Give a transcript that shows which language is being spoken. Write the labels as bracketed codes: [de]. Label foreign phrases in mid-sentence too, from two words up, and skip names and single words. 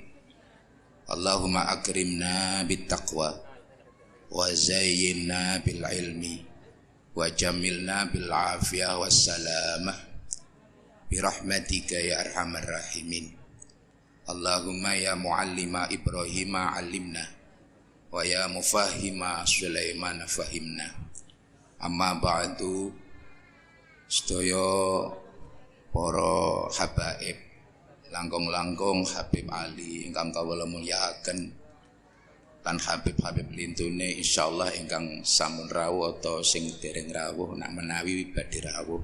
[ar] اللهم أكرمنا بالتقوى وزينا بالعلم وجملنا بالعافية والسلامة برحمتك يا أرحم الراحمين. اللهم يا معلم إبراهيم علمنا ويا مفهم سليمان فهمنا. أما بعد. [jv] Sedaya para habaib, langkung-langkung Habib Ali ingkang kawula mulyakaken lan Habib-habib lintune insyaallah ingkang sampun rawuh atau sing dereng rawuh nak menawi badhe rawuh.